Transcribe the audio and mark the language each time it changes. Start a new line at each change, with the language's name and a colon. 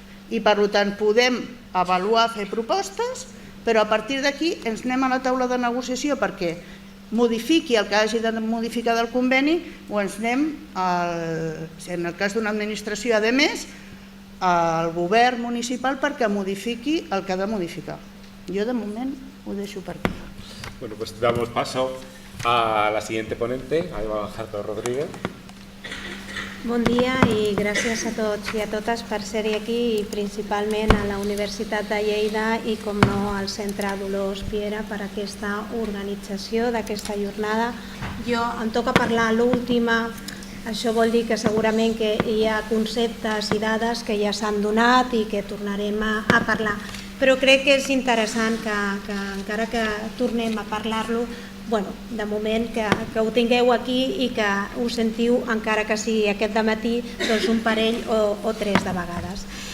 Catalan: i per tant podem avaluar, fer propostes, però a partir d'aquí ens anem a la taula de negociació perquè modifiqui el que hagi de modificar del conveni o ens anem, en el cas d'una administració, a més, al govern municipal perquè modifiqui el que ha de modificar. Jo de moment ho deixo per aquí.
Spanish: Bueno, pues damos paso a la siguiente ponente, a Eva Jarto Rodríguez.
Catalan: Bon dia i gràcies a tots i a totes per ser-hi aquí i principalment a la Universitat de Lleida i com no al Centre Dolors Piera per aquesta organització d'aquesta jornada. Jo em toca parlar l'última, això vol dir que segurament que hi ha conceptes i dades que ja s'han donat i que tornarem a parlar, però crec que és interessant que encara que tornem a parlar-lo, de moment que ho tingueu aquí i que ho sentiu encara que sigui aquest dematí un parell o tres de vegades.